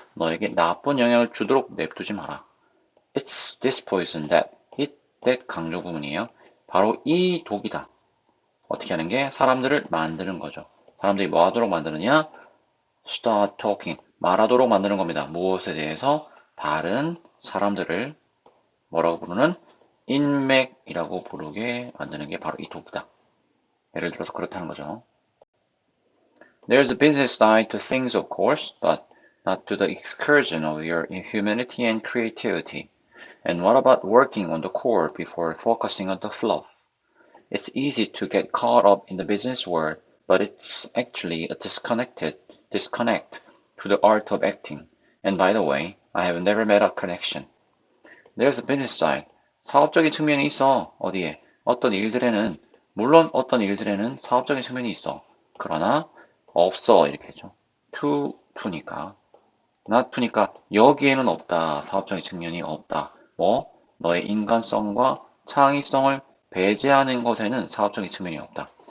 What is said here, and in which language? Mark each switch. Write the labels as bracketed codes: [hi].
[ko] 너에게 나쁜 영향을 주도록 냅두지 마라. [en] It's this poison that [ko] 강조 부분이에요. 바로 이 독이다. 어떻게 하는 게 사람들을 만드는 거죠. 사람들이 뭐 하도록 만드느냐? [en] start talking. [ko] 말하도록 만드는 겁니다. 무엇에 대해서? 다른 사람들을 뭐라고 부르는? 인맥이라고 부르게 만드는 게 바로 이 독이다. 예를 들어서 그렇다는 거죠. [en] There's a business side to things, of course, but not to the excursion of your humanity and creativity. And what about working on the core before focusing on the fluff? It's easy to get caught up in the business world, but it's actually a disconnect to the art of acting. And by the way, I have never met a connection. There's a business side. [ko] 사업적인 측면이 있어. 어디에? 물론 어떤 일들에는 사업적인 측면이 있어. 그러나 없어. 이렇게 했죠. to니까. not to니까 여기에는 없다. 사업적인 측면이 없다. 뭐? 너의 인간성과 창의성을 배제하는 것에는 사업적인 측면이 없다.